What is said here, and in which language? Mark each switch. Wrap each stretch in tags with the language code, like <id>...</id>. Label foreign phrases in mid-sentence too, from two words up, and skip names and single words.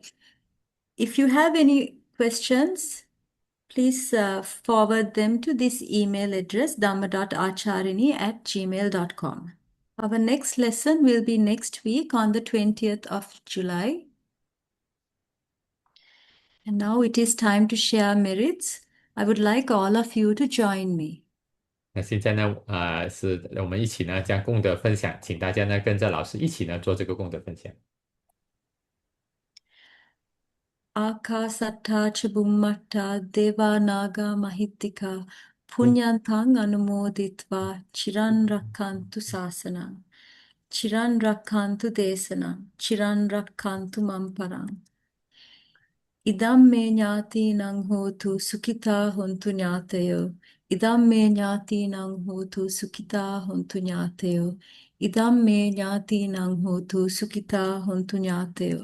<en>If you have any questions, please forward them to this email address, dhamma.acharini@gmail.com. Our next lesson will be next week on the 20th of July. And now it is time to share merits. I would like all of you to join me.</en> <zh>那现在呢，是我们一起呢将功德分享，请大家呢跟着老师一起呢做这个功德分享。</zh> <pi>Ākāsattā ca bummattā devā nāgā mahittika puñyantaṃ anumoditva chiran rakkantu sāsanam chiran rakkantu desanam chiran rakkantu mamparam idam me ñātīnaṃ hotu sukhitā hontu ñātayo idam me ñātīnaṃ hotu sukhitā hontu ñātayo idam me ñātīnaṃ hotu sukhitā hontu ñātayo.</pi>